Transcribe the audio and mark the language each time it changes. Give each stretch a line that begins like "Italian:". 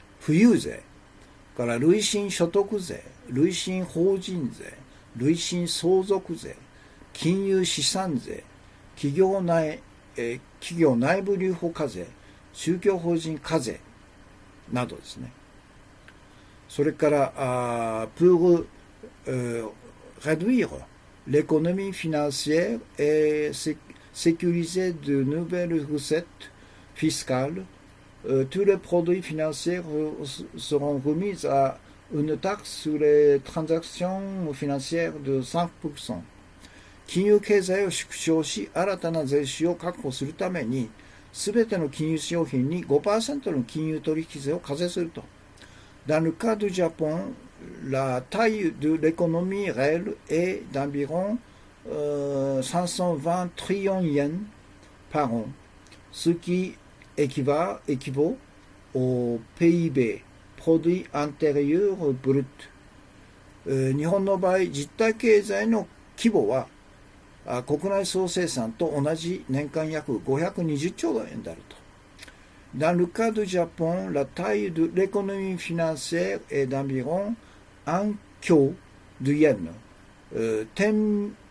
Japanese: 富裕税から累進所得税、累進法人税、累進相続税、金融資産税、企業内部留保課税、宗教法人課税などですね。それから、
French: pour réduire l'économie financière et sécuriser de nouvelles recettes fiscales, tous les produits financiers seront remis à une taxe sur les transactions financières de 5%。
Japanese: 金融経済を縮小し、新たな税収を確保するために、すべての金融商品に 5% の金融取引税を課税すると。
French: Dans le cas du Japon, la taille de l'économie réelle est d'environ 520 trillions yens par an, ce qui équivaut au PIB, produit intérieur brut。
Japanese: 日本の場合、実体経済の規模は国内総生産と同じ年間約520兆円であると。
French: Dans le cas du Japon, la taille de l'économie financière est d'environ 1 kyo de yen, 10